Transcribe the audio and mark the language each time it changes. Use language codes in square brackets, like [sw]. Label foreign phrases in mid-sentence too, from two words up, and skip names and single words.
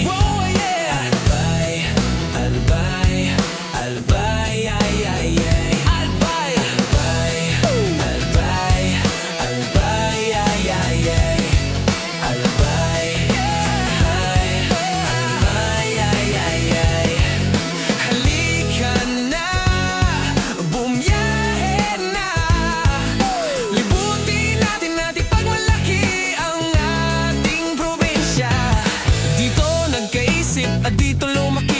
[en] Oh, yeah! [tl] Albay, albay, albay, ay, ay, ay. Albay, albay, albay, albay, ay, ay, ay. Albay, albay, albay, ay, ay, ay. Halika na, bumiyahe na. Libutin natin pagmalaki ang ating probinsya. Dito nagkaisip at dito lumaki.